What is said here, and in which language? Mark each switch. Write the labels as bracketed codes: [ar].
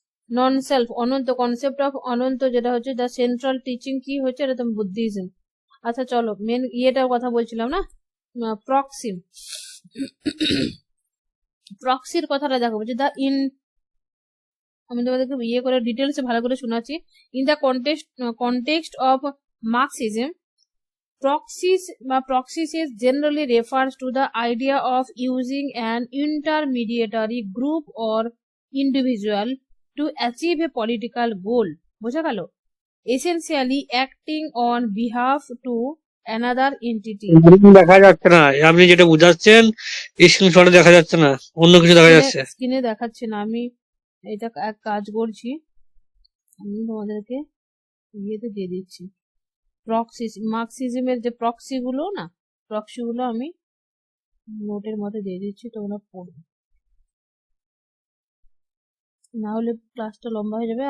[bn] Non self, Ananta, concept of অনন্ত, যেটা হচ্ছে the central teaching কি হচ্ছে, এটা তো বুদ্ধিজম। আচ্ছা চলো মেন ইয়েটার কথা বলছিলাম না, প্রক্সিম, প্রক্সির কথাটা দেখো, বলছে দ্য ইন, আমি তোমাদেরকে ইয়ে করে ডিটেলসে ভালো করে শোনাচ্ছি। [en] in the context of Marxism, praxis বা praxis generally refers to the idea of using an intermediary group or individual to achieve a political goal, [bn] বোঝা গেল? [en] Essentially acting on behalf to another entity. [bn] দেখা যাচ্ছে না, আপনি যেটা বুঝাচ্ছেন স্ক্রিনশটে দেখা যাচ্ছে না, অন্য কিছু দেখা যাচ্ছে। স্ক্রিনে দেখাচ্ছে না, আমি এটা এক কাজ করছি, আমি তোমাদেরকে ইয়েতে দিয়ে দিচ্ছি। মার্কসিজমের যে প্রক্সি গুলো না, প্রক্সি গুলো আমি নোটের মধ্যে দিয়ে দিচ্ছি, তোমরা পড়বে, না হলে ক্লাসটা লম্বা হয়ে যাবে।